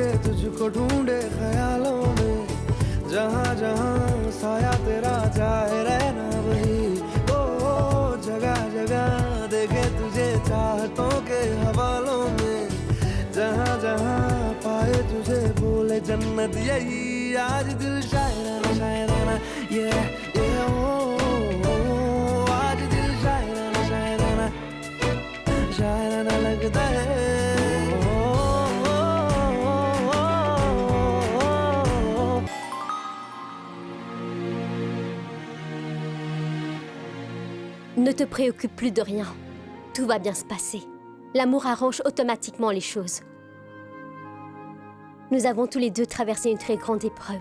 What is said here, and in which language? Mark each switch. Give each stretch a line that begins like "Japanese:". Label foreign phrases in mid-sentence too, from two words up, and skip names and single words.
Hindi: तुझको ढूंढे ख्यालों में जहाँ जहाँ साया तेरा जाए रहना वही ओ जगह जगह देखे तुझे चाहतों के हवालों में जहाँ जहाँ पाए तुझे बोले जन्नत यही आज दिल शायराना शायराना ये आज दिल शायराना शायराना शायराना लगता है
French: Ne te préoccupe plus de rien. Tout va bien se passer. L'amour arrange automatiquement les choses. Nous avons tous les deux traversé une très grande épreuve.